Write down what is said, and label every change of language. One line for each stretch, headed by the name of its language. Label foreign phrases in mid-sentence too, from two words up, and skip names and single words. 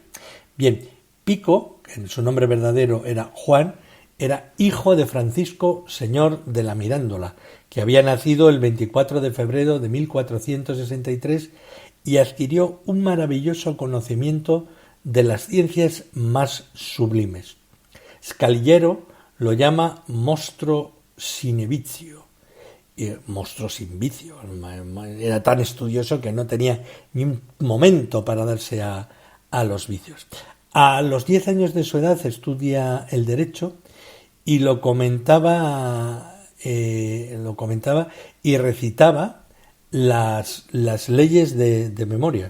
Spanish: Bien, Pico, que en su nombre verdadero era Juan, era hijo de Francisco, señor de la Mirandola, que había nacido el 24 de febrero de 1463 y adquirió un maravilloso conocimiento de las ciencias más sublimes. Scaliger lo llama
Latin: mostro sine vizio,
Spanish: monstruo sin vicio. Era tan estudioso que no tenía ni un momento para darse a los vicios. A los 10 años de su edad estudia el derecho y lo comentaba y recitaba las leyes de memoria.